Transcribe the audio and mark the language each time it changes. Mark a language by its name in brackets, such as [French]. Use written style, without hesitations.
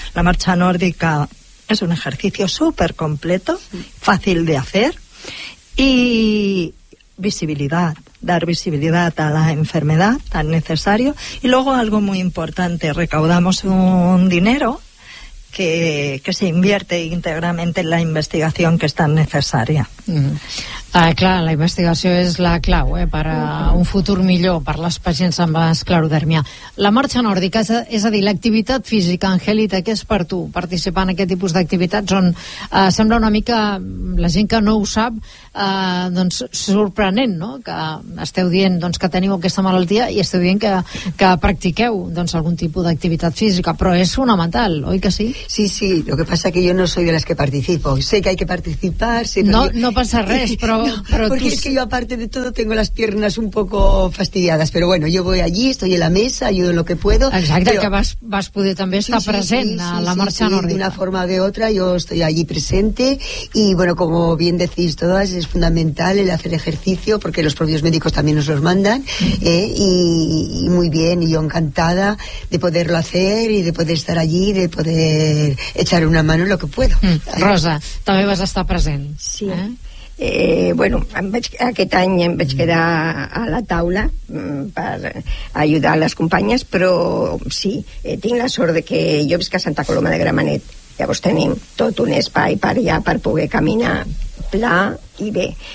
[Spanish] La marcha nórdica es un ejercicio súper completo, fácil de hacer, y visibilidad, dar visibilidad a la enfermedad tan necesario. Y luego algo muy importante, recaudamos un dinero que se invierte íntegramente en la investigación que es tan necesaria. [Catalan] Ah, clar, la investigació és la clau per a un futur millor per a les pacients amb esclerodèrmia. La marxa nòrdica, és a dir, l'activitat física, Angelita, què és per tu participar en aquest tipus d'activitats on sembla una mica, la gent que no ho sap, doncs sorprenent, no?, que esteu dient doncs, que teniu aquesta malaltia i esteu dient que practiqueu doncs, algun tipus d'activitat física, però és fonamental, oi que sí? [Spanish] Sí, sí, lo que pasa que yo no soy de las que participo, sé que hay que participar, sí, [Catalan] no, no pasa res, però no, però [Spanish] porque [Catalan] tu... [Spanish] es que yo aparte de todo tengo las piernas un poco fastidiadas, pero bueno, yo voy allí, estoy en la mesa, ayudo en lo que puedo. [Catalan] Exacte, [Spanish] pero... [Catalan] que vas poder també estar present a la marxa nòrdica. [Spanish] De una forma o de otra yo estoy allí presente y bueno, como bien decís todas, es fundamental el hacer ejercicio porque los propios médicos también nos los mandan, y muy bien, y yo encantada de poderlo hacer y de poder estar allí, de poder echar una mano en lo que puedo. [Catalan] Rosa, també vas estar present. Sí, eh? Bueno, aquest any em vaig quedar a la taula per ajudar les companyes, però sí, tinc la sort de que jo visc a Santa Coloma de Gramenet, llavors tenim tot un espai per allà per poder caminar pla i bé.